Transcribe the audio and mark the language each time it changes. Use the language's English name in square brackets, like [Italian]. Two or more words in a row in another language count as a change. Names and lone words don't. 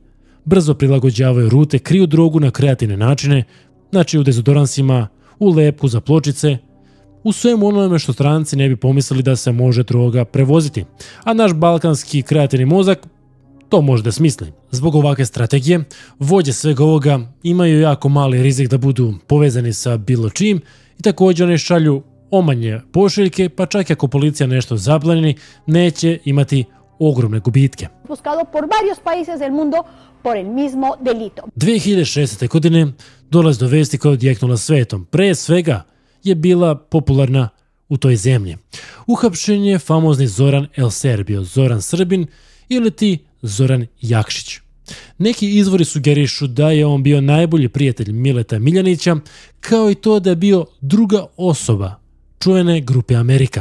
[Serbian] Brzo prilagođavaju rute, kriju drogu na kreativne načine, znači u dezodoransima, u lepku za pločice, u svemu onome što stranci ne bi pomislili da se može droga prevoziti, a naš balkanski kreativni mozak to može da smisli. Zbog ovakve strategije, vođe svega ovoga imaju jako mali rizik da budu povezani sa bilo čim i također one šalju omanje pošiljke, pa čak i ako policija nešto zapleni, neće imati ogromne gubitke. [Spanish] Buscado por varios países del mundo por el mismo delito. [Serbian] 2016. godine dolazi do vesti koja je odjeknula svetom. Pre svega je bila popularna u toj zemlji. Uhapšen je famozni Zoran El Serbio, Zoran Srbin ili ti Zoran Jakšić. Neki izvori sugerišu da je on bio najbolji prijatelj Mileta Miljanića, kao i to da je bio druga osoba čuvene Grupe Amerika.